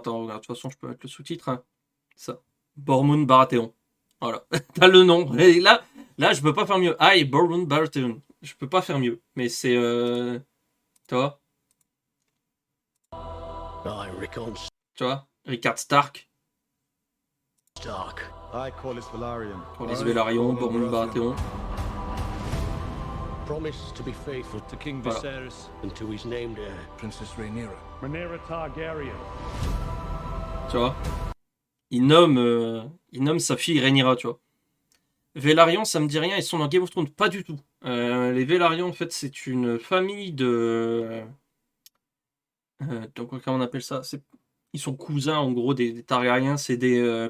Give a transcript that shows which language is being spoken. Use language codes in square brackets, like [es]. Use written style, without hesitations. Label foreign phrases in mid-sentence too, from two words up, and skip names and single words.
[fr] Attends, regarde, de toute façon, je peux mettre le sous-titre. Hein. Ça. Bormund Baratheon. Voilà. T'as le nom. Et là, je peux pas faire mieux. [en] I, Bormund Baratheon. [fr] Je peux pas faire mieux. Mais c'est... Tu vois? [en] I, Rickon [fr] Tu vois? Rickard Stark. Stark. [en] I, Corlys Velaryon. Corlys I, Velaryon, Ormond Bormund Baratheon. Promise to be faithful To King [fr] Voilà. Viserys. [en] and to his named heir. Princess Rhaenyra. Rhaenyra Targaryen. [fr] Tu vois? Il nomme sa fille Rhaenyra, tu vois. Velaryon, ça me dit rien, ils sont dans Game of Thrones, pas du tout. Les Velaryon, en fait, c'est une famille de... donc, comment on appelle ça? Ils sont cousins, en gros, des Targaryens, c'est des...